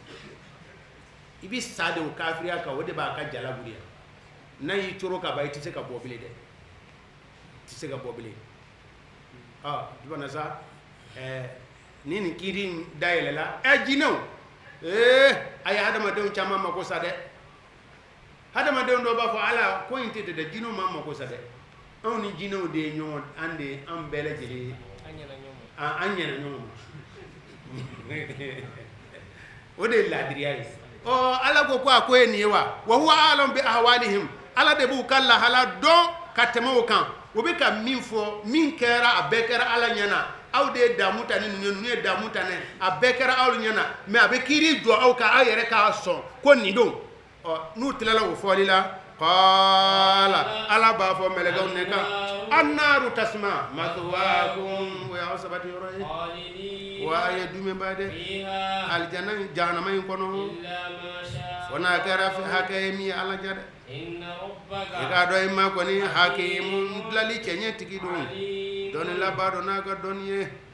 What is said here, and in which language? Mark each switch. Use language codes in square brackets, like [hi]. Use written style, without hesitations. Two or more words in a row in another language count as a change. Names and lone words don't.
[bm] i bɛ sa de o kafiriya kan o de b'a ka jala buriya n'a y'i coro ka ban i tɛ se ka bɔ bilen dɛ i tɛ se ka bɔ bilen jumɛn sa ni nin kiiri in dayɛlɛla jinɛw a ye hadamadenw caman mako sa dɛ hadamadenw dɔw b'a fɔ ala ko in tɛ dɛ jinɛw ma mako sa dɛ anw ni jinɛw de ye ɲɔgɔn an bɛɛ lajɛlen ye an ɲɛna ɲɔgɔn ma o de ye laadiriya ye ala ko a ko ye nin ye [ar] وهو أعلم بأحوالهم [bm] ala de b'u ka lahala dɔn ka tɛmɛ o kan o bɛ ka min fɔ min kɛra a bɛɛ kɛra ala ɲɛna aw de ye damu ta ni ninnu ye damu ta ne a bɛɛ kɛra aw ɲɛna mais a bɛ kiiri jɔ aw kan aw yɛrɛ k'a sɔn ko nin don n'u tilala o fɔli la qala ala b'a fɔ mɛlɛkɛw ne kan annaaru tasma mathwaakum o y'aw sabati yɔrɔ ye wa a ye dumɛnba dɛ alijana jahanama in kɔnɔ fo n'a kɛra hakɛ ye min ye ala ja dɛ i k'a dɔn i ma kɔni hakimu dilali cɛɲɛ tigi don dɔnnila b'a dɔn n'a ka dɔnni ye